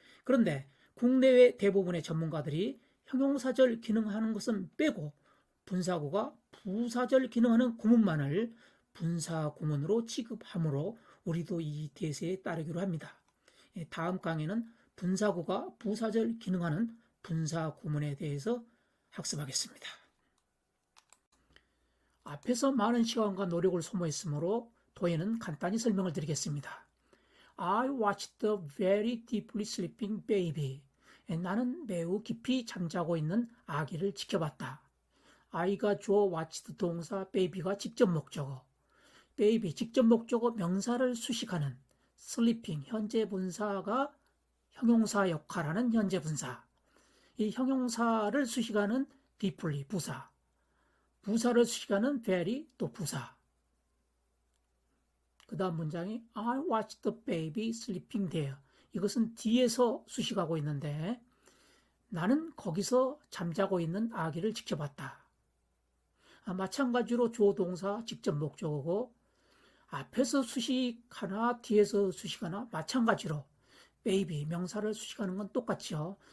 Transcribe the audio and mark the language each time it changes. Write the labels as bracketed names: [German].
[Korean] 그런데 국내외 대부분의 전문가들이 형용사절 기능하는 것은 빼고 분사구가 부사절 기능하는 구문만을 분사 구문으로 취급하므로 우리도 이 대세에 따르기로 합니다. 다음 강의는 분사구가 부사절 기능하는 분사 구문에 대해서 학습하겠습니다. 앞에서 많은 시간과 노력을 소모했으므로 도에는 간단히 설명을 드리겠습니다. [English] I watched a very deeply sleeping baby. [Korean] 나는 매우 깊이 잠자고 있는 아기를 지켜봤다. I가 주어 watched 동사, baby가 직접 목적어. baby 직접 목적어 명사를 수식하는 sleeping 현재 분사가 형용사 역할하는 현재 분사. 이 형용사를 수식하는 deeply 부사. 부사를 수식하는 very 또 부사. 그 다음 문장이 [English] I watched the baby sleeping there. [Korean] 이것은 뒤에서 수식하고 있는데 나는 거기서 잠자고 있는 아기를 지켜봤다. 마찬가지로 주어 동사 직접 목적어고 앞에서 수식하나 뒤에서 수식하나 마찬가지로 baby 명사를 수식하는 건 똑같죠.